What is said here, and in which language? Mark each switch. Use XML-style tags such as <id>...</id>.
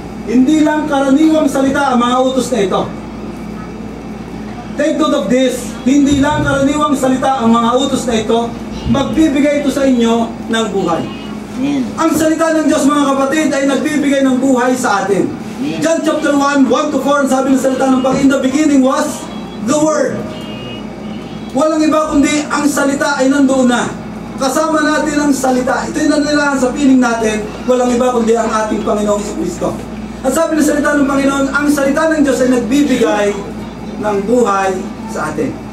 <tl>Hindi lang karaniwang salita ang mga utos na ito.</tl> <en>Take note of this,</en> <tl>hindi lang karaniwang salita ang mga utos na ito, magbibigay ito sa inyo ng buhay. Ang salita ng Diyos mga kapatid ay nagbibigay ng buhay sa atin. John chapter 1, 1-4, ang sabi ng salita ng Panginoon,</tl> <en>in the beginning was the Word.</en> <tl>Walang iba kundi ang salita ay nandoon na. Kasama natin ang salita. Ito'y nanilahan sa piling natin, walang iba kundi ang ating Panginoong Kristo. At sabi ng salita ng Panginoon, ang salita ng Diyos ay nagbibigay ng buhay sa atin.</tl>